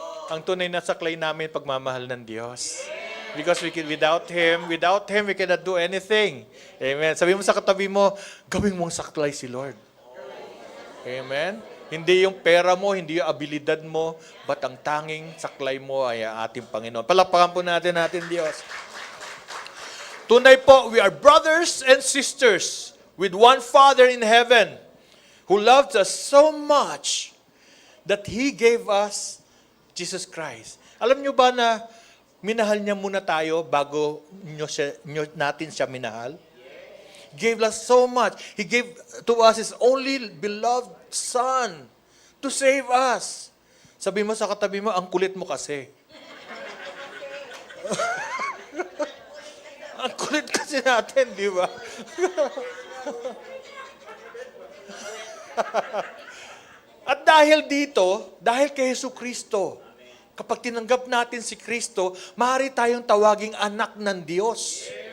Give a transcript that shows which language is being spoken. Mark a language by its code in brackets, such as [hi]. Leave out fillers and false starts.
[tl] Ang tunay na saklay namin, pagmamahal ng Diyos. [en] Because without Him, we cannot do anything. [tl] Amen. Sabi mo sa katabi mo, gawin mong saklay si Lord. Amen. Hindi yung pera mo, hindi yung abilidad mo, but ang tanging saklay mo ay ang ating Panginoon. Palakpakan po natin Diyos. Tunay po, [en] we are brothers and sisters with one Father in heaven who loved us so much that He gave us Jesus Christ. [tl] Alam nyo ba na minahal niya muna tayo bago natin siya minahal? [en] Gave us so much. He gave to us His only beloved Son to save us. [tl] Sabi mo sa katabi mo, ang kulit mo kasi. Ang kulit kasi natin, di ba? At dahil kay Jesucristo, kapag tinanggap natin si Kristo, maaari tayong tawaging anak ng Diyos.